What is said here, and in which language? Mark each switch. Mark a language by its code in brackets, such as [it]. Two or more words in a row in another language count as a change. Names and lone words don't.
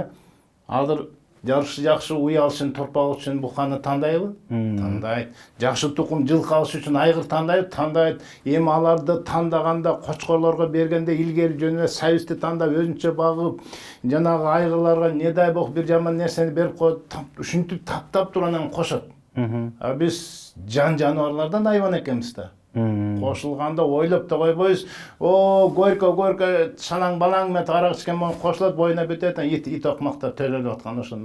[ky] Азыр жакшы уй алыш үчүн, торпак үчүн буканы тандайбы? Тандайт. Жакшы тукум жылкы алыш үчүн айгыр тандайбы? Тандайт. Эми аларды тандаганда, кочкорлорго бергенде илгери жөн эле сабизди тандап, өзүнчө багып, жанагы айгырларга [ru] не дай бог [ky] бир жаман нерсени берип коюп, ушинтип таптап туруп анан кошот. А биз жаныбарлардан айбан экенбиз да. Кошулганда ойлоп да койбойбуз. О, горько шалаң балаң менен арак ичкен менен кошулат, боюна бүтөт, ит окмактап төрөлүп аткан ошон.